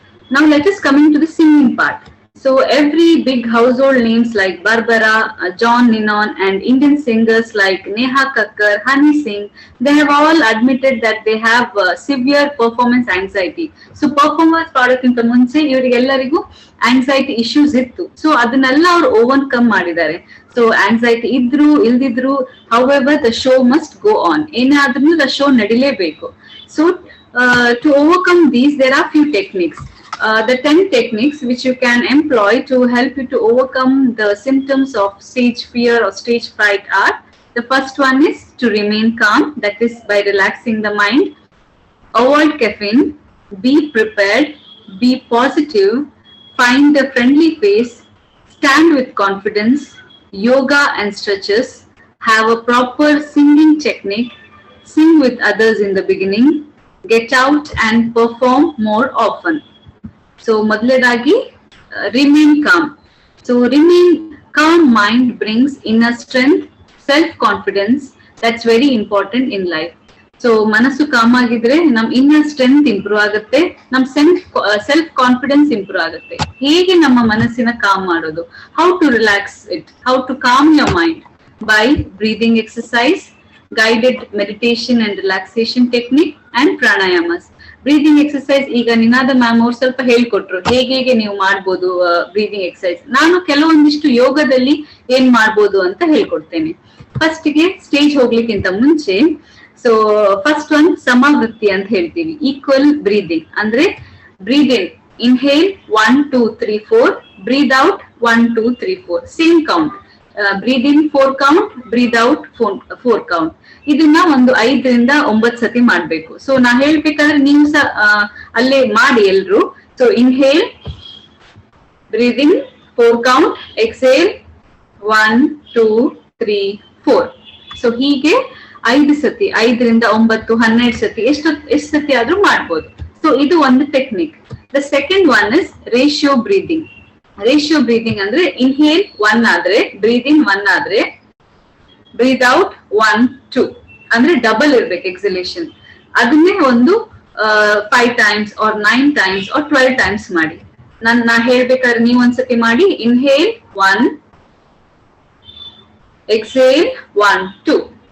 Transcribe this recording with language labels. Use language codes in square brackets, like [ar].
[en] Now let us come into the singing part. So every big household names like Barbara, John Lennon, and Indian singers like Neha Kakkar, Honey Singh, they have all admitted that they have severe performance anxiety. [kn] So performance ಮಾಡೋಕ್ಕಿಂತ ಮುಂಚೆ ಇವರಿಗೆಲ್ಲರಿಗೂ anxiety issues ಇತ್ತು. So ಅದನ್ನೆಲ್ಲ ಅವರು overcome ಮಾಡಿದ್ದಾರೆ. [en] So anxiety [kn] ಇದ್ರು ಇಲ್ದಿದ್ರು, [en] however the show must go on. [kn] ಏನಾದ್ರೂ the show ನಡಿಲೇಬೇಕು. [en] So to overcome these, there are few techniques. The 10 techniques which you can employ to help you to overcome the symptoms of stage fear or stage fright are: the first one is to remain calm, that is by relaxing the mind, avoid caffeine, be prepared, be positive, find a friendly face, stand with confidence, yoga and stretches, have a proper singing technique, sing with others in the beginning, get out and perform more often. So ಮೊದಲನೇದಾಗಿ remain calm. So remain calm mind brings inner strength, self-confidence. That's very important in life. [kn] So ಮನಸ್ಸು com ಆಗಿದ್ರೆ ನಮ್ inner strength improve ಆಗುತ್ತೆ, ನಮ್ self confidence improve ಆಗುತ್ತೆ. ಹೇಗೆ ನಮ್ಮ ಮನಸ್ಸಿನ ಕಾಮ್ ಮಾಡೋದು? [en] How to relax it? How to calm your mind? By breathing exercise, guided meditation and relaxation technique, and pranayamas. [kn] Breathing exercise ಈಗ ನಿನಾದ ಮ್ಯಾಮ್ ಅವ್ರು ಸ್ವಲ್ಪ ಹೇಳ್ಕೊಟ್ರು ಹೇಗೆ ನೀವು ಮಾಡ್ಬೋದು ಬ್ರೀದಿಂಗ್ ಎಕ್ಸರ್ಸೈಸ್. ನಾನು ಕೆಲವೊಂದಿಷ್ಟು ಯೋಗದಲ್ಲಿ ಏನ್ ಮಾಡ್ಬೋದು ಅಂತ ಹೇಳ್ಕೊಡ್ತೇನೆ. ಫಸ್ಟ್ಗೆ ಸ್ಟೇಜ್ ಹೋಗ್ಲಿಕ್ಕಿಂತ ಮುಂಚೆ, ಸೊ ಫಸ್ಟ್ ಒನ್ ಸಮವೃತ್ತಿ ಅಂತ ಹೇಳ್ತೀವಿ, ಈಕ್ವಲ್ ಬ್ರೀದಿಂಗ್. ಅಂದ್ರೆ ಬ್ರೀದ್ ಇನ್, inhale 1 2 3 4, breathe out 1 2 3 4, same count. ಬ್ರೀದ್ ಇನ್ 4 ಕೌಂಟ್, ಬ್ರೀದ್ ಔಟ್ 4 ಕೌಂಟ್. ಇದನ್ನ ಒಂದು 5 ರಿಂದ 9 ಸತಿ ಮಾಡ್ಬೇಕು. ಸೊ ನಾ ಹೇಳ್ಬೇಕಾದ್ರೆ ನೀವು ಸಹ ಅಲ್ಲೇ ಮಾಡಿ ಎಲ್ರು. ಸೊ ಇನ್ಹೇಲ್, ಬ್ರೀದ್ ಇನ್ 4 ಕೌಂಟ್, ಎಕ್ಸೇಲ್ 1 2 3 4. ಸೊ ಹೀಗೆ 5 ಸತಿ, 5ರಿಂದ 9 12 ಸತಿ ಎಷ್ಟು ಸತಿ ಆದ್ರೂ ಮಾಡ್ಬೋದು. ಸೊ ಇದು ಒಂದು technique. [en] The second one is ratio breathing. [kn] Ratio breathing ಅಂದ್ರೆ ಇನ್ಹೇಲ್ 1 ಆದ್ರೆ, ಬ್ರೀದ್ ಇನ್ 1 ಆದ್ರೆ, ಬ್ರೀದ್ ಔಟ್ 1 2 ಅಂದ್ರೆ ಡಬಲ್ ಇರ್ಬೇಕು ಎಕ್ಸಲೇಷನ್. ಅದನ್ನೇ ಒಂದು 5 times or 9 times or 12 times ಮಾಡಿ. ನಾ ಹೇಳ್ಬೇಕಾದ್ರೆ ನೀವು ಒಂದ್ಸತಿ ಮಾಡಿ. Inhale 1, exhale 1 2.